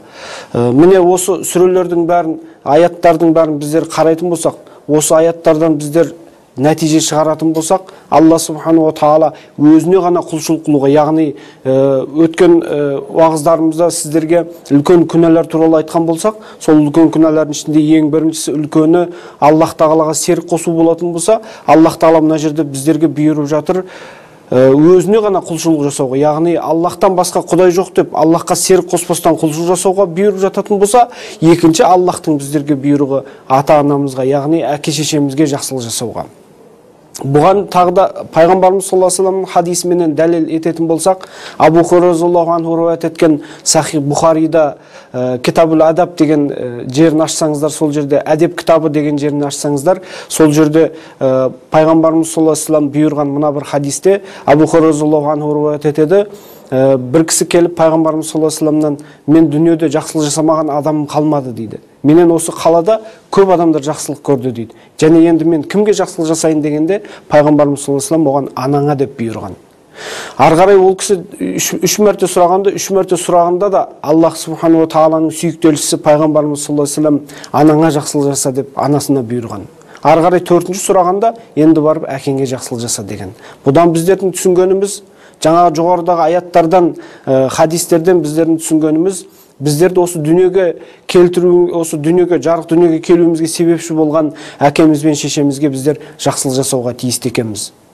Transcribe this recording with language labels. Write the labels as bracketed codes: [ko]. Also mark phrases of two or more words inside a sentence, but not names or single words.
[kk] Міне осы сүрелердің бәрін, аяттардың бәрін біздер қарайтын болсақ, осы аяттардан біздер нәтиже шығаратын болсақ, Алла Субхану Тағала өзіне ғана құлшылық қылуға, яғни өткен уағыздарымызда сіздерге үлкен күнәлар туралы айтқан болсақ, сол үлкен күнәлардың ішінде ең біріншісі үлкені Аллах Тағалаға серік қосу болатын болса, Аллах Тағала мына жерде біздерге бұйырып жатыр өзіне ғана құлшылық жасауға, яғни Аллахтан басқа құдай жоқ деп Аллахқа серік қоспастан құлшылық жасауға бұйырып жататын болса, екінші Аллахтың біздерге бұйрығы ата-анамызға, яғни әке-шешемізге жақсылық жасауға. Бұған тағы да пайғамбарымыз [ar] صلى الله عليه وسلم [kk] хадисіменен дәлел ететін болсақ, Абу Хурайра [ar] رضي الله عنه [kk] риуаят еткен Сахих Бухарида Китабул Адаб деген жерін ашсаңыздар, сол жерде әдеп кітабы деген жерін ашсаңыздар, сол жерде пайғамбарымыз [ar] صلى الله عليه وسلم [kk] бұйырған мына бір хадисте Абу Хурайра [ar] رضي الله عنه [kk] риуаят етеді. Бір кісі келіп пайғамбарымыз [ar] صلى الله عليه وسلم [kk] мен дүниеде жақсылық жасамаған адамым қалмады дейді. Менен осы қалада көп адамдар жақсылық көрді дейді. Және енді мен кімге жақсылық жасайын дегенде пайғамбарымыз [ar] صلى الله عليه وسلم [kk] оған анаңа деп бұйырған. Ары қарай ол кісі үш мәрте сұрағанда да Аллах Субхану Тағаланың сүйіктелісі пайғамбарымыз [ar] صلى الله عليه وسلم [kk] анаңа жақсылық жаса деп анасына бұйырған. Ары қарай төртінші сұрағанда енді барып әкеңе жақсылық жаса деген. Бұдан біздердің түсінгеніміз, жаңағы жоғарыдағы аяттардан, хадистерден біздердің түсінгеніміз, біздерді осы дүниеге келтіру, осы дүниеге, жарық дүниеге келуімізге себепші болған әкеміз бен шешемізге біздер жақсылық жасауға тиісті екенбіз.